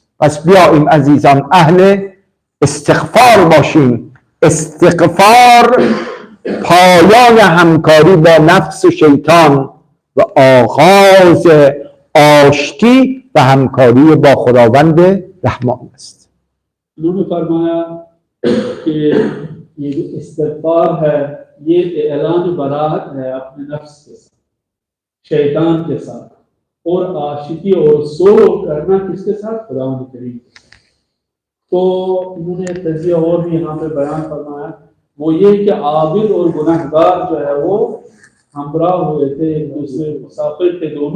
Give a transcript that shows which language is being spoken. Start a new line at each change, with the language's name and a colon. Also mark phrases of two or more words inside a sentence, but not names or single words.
Persian: پس بیاییم عزیزان اهل استغفار باشیم. استغفار پایان همکاری با نفس و شیطان و آغاز آشتی و همکاری با خداوند رحمان است.
Urdu: انہوں نے فرمایا کہ یہ جو استغفار ہے یہ اعلان برائت ہے اپنے نفس کے ساتھ، شیطان کے ساتھ، اور عاشقی اور سول کرنا کس کے ساتھ? خداوند کریم کے ساتھ. تو انہوں نے ایک تذکیہ اور بھی یہاں پہ بیان فرمایا، وہ یہ کہ عابد اور گنہگار جو ہے وہ ہمراہ ہوئے تھے ایک دوسرے مسافر تھے دونوں.